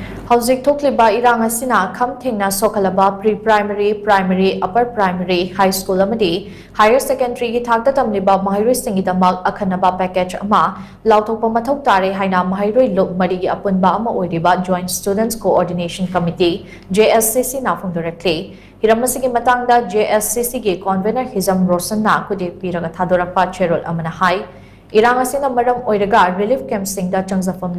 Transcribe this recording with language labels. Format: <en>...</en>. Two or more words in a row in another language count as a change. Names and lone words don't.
<mni>Hauzik thokliba irang asina khamthengna sokhalaba</mni> <en>pre-primary, primary, upper primary, high school</en> <mni>amadi</mni> <en>higher secondary</en> <mni>gi thakta tamliba mahairoi singi damak akhanaba package ama lauthokpa mathau tare haina mahairoi lok mari gi apunba ama oiriba Joint Students Coordination Committee JSCC na phongdorakle hiramasigi matangda JSCC gi convener Hizam Rosan na kude piraga thadorakpa cherol amana hai irang asina maram oiraga</mni> <en>relief camp</en> <mni>singda changjafam</mni>